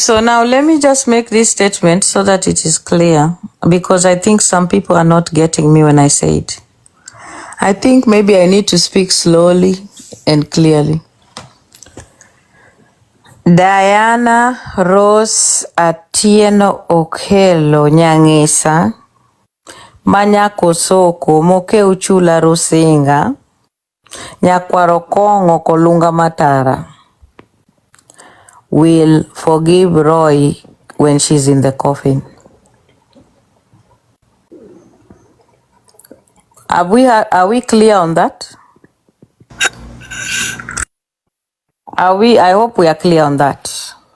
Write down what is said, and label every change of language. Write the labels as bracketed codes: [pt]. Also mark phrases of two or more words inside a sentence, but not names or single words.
[en] So now let me just make this statement so that it is clear, because I think some people are not getting me when I say it. I think maybe I need to speak slowly and clearly. Diana Rose Atieno Okelo Nyang'isa Manyako Soko Moke Uchula Rusinga Nyakwaro Kongo Kolunga Matara will forgive Roy when she's in the coffin. Are we clear on that? I hope we are clear on that.